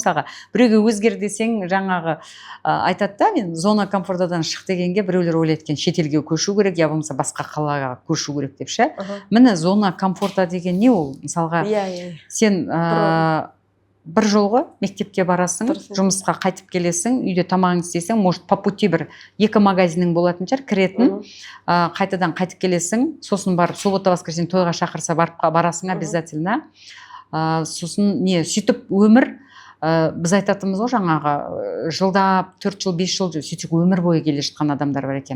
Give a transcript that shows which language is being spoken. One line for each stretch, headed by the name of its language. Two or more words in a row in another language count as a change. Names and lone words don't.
Kazakh: Мысалға, біреуге өзгер десең, жаңағы айтады да, мен
Russian: зона комфортадан
Kazakh: шық дегенге біреулер ойлайды екен, шетелге көшу керек, я болмаса басқа қалаға көшу керек деп ше. Міне
Russian: зона комфорта
Kazakh: деген не ол? Мысалға, сен бір жолғы мектепке барасың, Дұрыс. жұмысқа қайтып келесің, үйде тамағыңды істейсің,
Russian: может по пути
Kazakh: бір 2 магазинің болатын шығар, кіретін, қайтадан қайтып келесің, сосын барып
Russian: суббота воскресенье
Kazakh: тойға шақырса барасың обязательно. Сосын сөйтіп өмір, біз айтатынымыз ғой жаңағы жылдап 4 жыл 5 жыл сөйтіп өмір бойы келе жатқан адамдар бар екен.